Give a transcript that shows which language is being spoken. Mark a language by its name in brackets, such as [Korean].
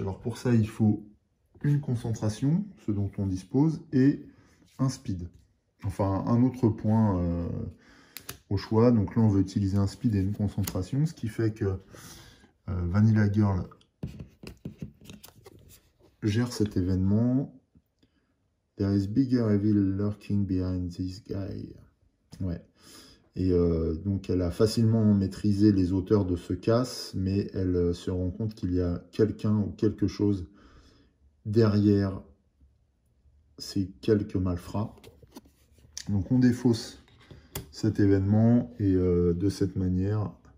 [French] Alors pour ça, il faut une concentration, ce dont on dispose, et un speed. Enfin, un autre point au choix. Donc là, on veut utiliser un speed et une concentration, ce qui fait que Vanilla Girl gère cet événement. [English] There is bigger evil lurking behind this guy. [French] Ouais. Et donc, elle a facilement maîtrisé les auteurs de ce casse, mais elle se rend compte qu'il y a quelqu'un ou quelque chose derrière ces quelques malfrats. Donc, on défausse cet événement et de cette manière...